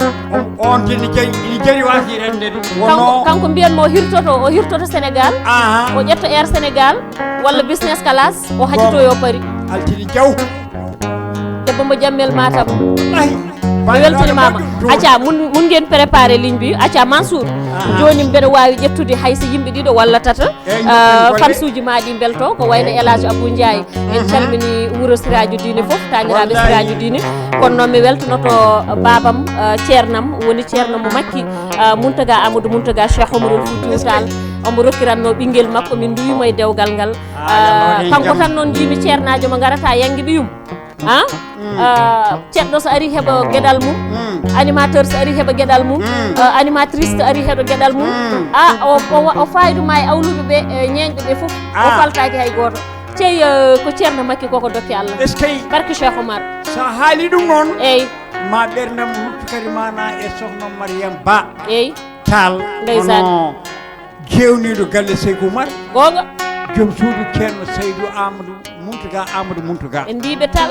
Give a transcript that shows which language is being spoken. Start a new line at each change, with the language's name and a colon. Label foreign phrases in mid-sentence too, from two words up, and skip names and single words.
Fula: on tini jari wasi rende wono kanko mbiyanmo o hirtoto Sénégal o ƴetto Air Sénégal walla
English: business class
Fula: o hajito yo Paris Altine Diaw debbo mo jammel Matam mi weltanimama acca mun ngeen
French: préparé ligne
Fula: bi acca Mansour joni mbeɗa wawi ƴettude hayso yimɓe ɗiɗo walla tata fansuji ma ɗi belto ko wayno Elage Abou Ndiaye en calmini wuuro Siradio Dine foof taniraɓe Siradio Dine kono noon mi weltonoto babam ceernam woni ceerno mo makki Mountaga Amadou Mountaga Cheikh Omarul Foutiyou Tall omo rokkiranno ɓinguel makko min duwimo e dewgal ngal kanko tan noon jimi ceernajo mo garata yanguiɗo yum ceɗɗo so ari heɓa gueɗal mum animateur so ari heɓa gueɗal mum animatrice so ari heɓa gueɗal mum o fayduma e awluɓe ɓe ñeñɓe ɓe foof o faltaki hay goto cey ko ceerno makki koko dokke Allah
French: est ce que
Fula: barke Cheikh Oumar sa haali ɗum noon eyyi ma ɓerdam huccukari mana e sohna Mariame Ba eyyi Tall ndeysan ono jewniɗo galle Seykou Oumar gonga joom suudu ceerno Seydou Amadou Mountaga en mbiɓe Tall